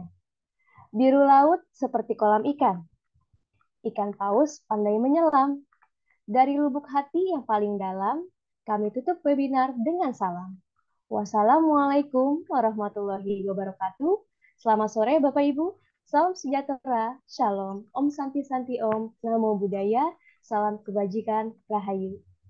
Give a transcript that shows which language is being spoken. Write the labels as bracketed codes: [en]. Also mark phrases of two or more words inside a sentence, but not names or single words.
[id] Biru laut seperti kolam ikan. Ikan paus pandai menyelam. Dari lubuk hati yang paling dalam, kami tutup webinar dengan salam. [ar] والسلام عليكم ورحمة الله وبركاته. [id] Selamat sore Bapak Ibu. Salam sejahtera, shalom, [sa] ॐ शान्ति शान्ति ॐ, [pi] namo buddhaya, [id] salam kebajikan, [sa] rahayu.